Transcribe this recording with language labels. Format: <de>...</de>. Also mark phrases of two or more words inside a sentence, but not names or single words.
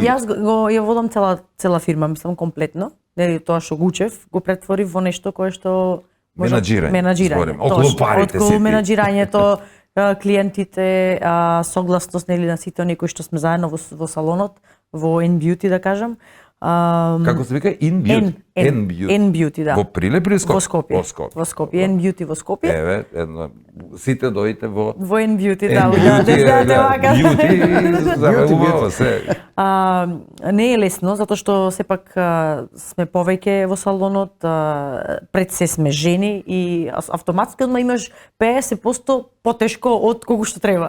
<mk>Јас ја водам цела фирма, мислам комплетно. Нели тоа што го учев, го претворив во нешто кое што Менаџирање, зборим. Околу парите си Околу ти. менаџирањето, клиентите, согласност нели на сите оние кои што сме заедно во салонот, во N-Beauty да кажам. Како се вика? N-Beauty. N-Beauty, да. Во Прилеп или Скопје? Во Скопје. Во Скопје, N-Beauty во Скопје. Еве, сите дојдете во Во N-Beauty, да. Beauty, забавува се. Не е лесно, затоа што сепак сме повеќе во салонот, пред се сме жени и автоматски одма имаш 50% потешко од колку што треба.</mk>